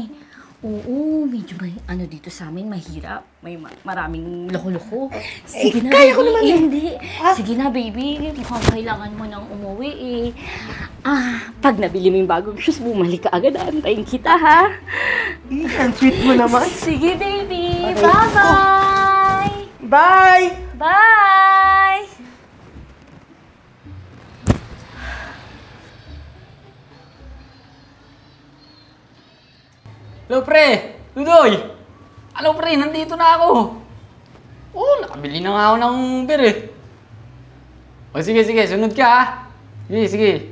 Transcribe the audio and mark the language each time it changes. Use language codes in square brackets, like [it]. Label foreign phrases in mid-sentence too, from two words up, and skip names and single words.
[tl] Oo, medyo may ano dito sa amin, mahirap. May maraming loko-loko. Sige na, kaya ko baby. naman Eh, eh. hindi. Ha? Sige na, baby. Mukhang kailangan mo nang umuwi eh. Pag nabili mo yung bagong shoes, bumalik ka agad. Antayin kita, ha? Ang sweet mo naman. Sige, baby. Okay. Bye-bye! Bye! Bye! Hello, pre! Dudoy! Hello, pre! Nandito na ako! Oo, nakabili na nga ako ng beer eh. O sige, sunod ka ah. Sige.